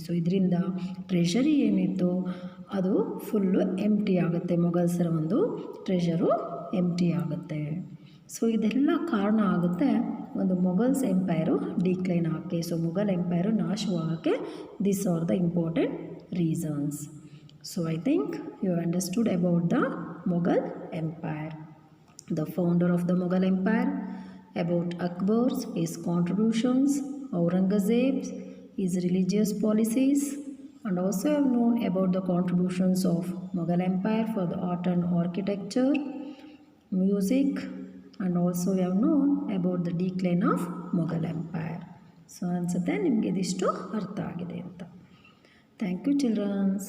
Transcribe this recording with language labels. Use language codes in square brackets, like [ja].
[kn] So ಇದರಿಂದ treasury ಏನಿತ್ತು ಅದು ಫುಲ್ಲು ಎಂಟಿ ಆಗುತ್ತೆ, ಮೊಘಲ್ಸರ ಒಂದು ಟ್ರೆಷರು ಎಂಟಿ ಆಗುತ್ತೆ. ಸೊ ಇದೆಲ್ಲ ಕಾರಣ ಆಗುತ್ತೆ ಒಂದು ಮೊಘಲ್ಸ್ ಎಂಪೈರು ಡಿಕ್ಲೈನ್ ಆಗೋಕ್ಕೆ. So Mughal empire ನಾಶವಾಗೋಕ್ಕೆ [en] This are the important reasons. So I think you understood about the Mughal Empire, the founder of the Mughal Empire, about Akbar's, his contributions, Aurangzeb's, his religious policies, and also have known about the contributions of Mughal Empire for the art and architecture, music, and also we have known about the decline of Mughal Empire. [kn] So ಅನ್ಸುತ್ತೆ ನಿಮಗೆ ಇದಿಷ್ಟು ಅರ್ಥ ಆಗಿದೆ ಅಂತ. [en] Thank you, children.